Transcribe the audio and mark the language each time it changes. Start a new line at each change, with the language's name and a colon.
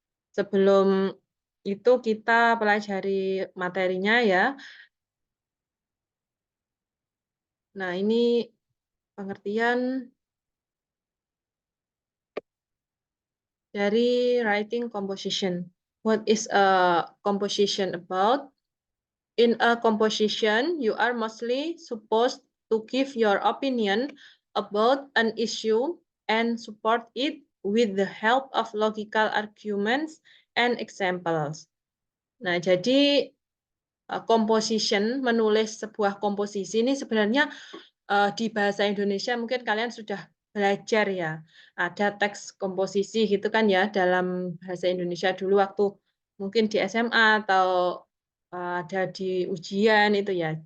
Indonesian: Sebelum itu kita pelajari materinya ya. Nah, ini pengertian dari writing composition.
English: What is a composition about? In a composition, you are mostly supposed to give your opinion about an issue and support it with the help of logical arguments and examples.
Indonesian: Nah, jadi composition, menulis sebuah komposisi ini sebenarnya di bahasa Indonesia mungkin kalian sudah belajar ya. Ada teks komposisi gitu kan ya dalam bahasa Indonesia dulu waktu mungkin di SMA atau ada di ujian itu ya.